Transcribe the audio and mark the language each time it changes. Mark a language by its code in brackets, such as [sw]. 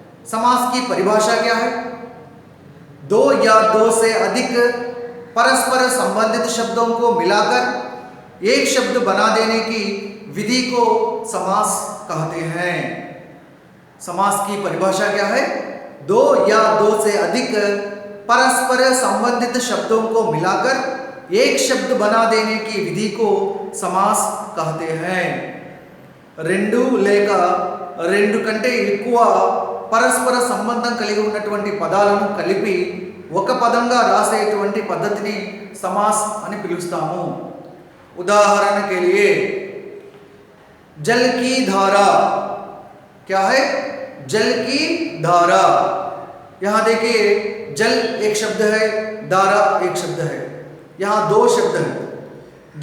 [hi] समास की परिभाषा क्या है? दो या दो से अधिक परस्पर संबंधित शब्दों को मिलाकर एक शब्द बना देने की विधि को समास कहते हैं। समास की परिभाषा क्या है? दो या दो से अधिक परस्पर संबंधित शब्दों को मिलाकर एक शब्द बना देने की विधि को समास कहते हैं। [te] రెండు లేక రెండు కంటే ఎక్కువ పరస్పర సంబంధం కలిగి ఉన్నటువంటి పదాలను కలిపి ఒక పదంగా రాసేటువంటి పద్ధతిని समास అని పిలుస్తాము। [hi] उदाहरण के लिए जल की धारा, क्या है? जल की धारा। यहाँ देखिए, जल एक शब्द है, धारा एक शब्द है, यहाँ दो शब्द है।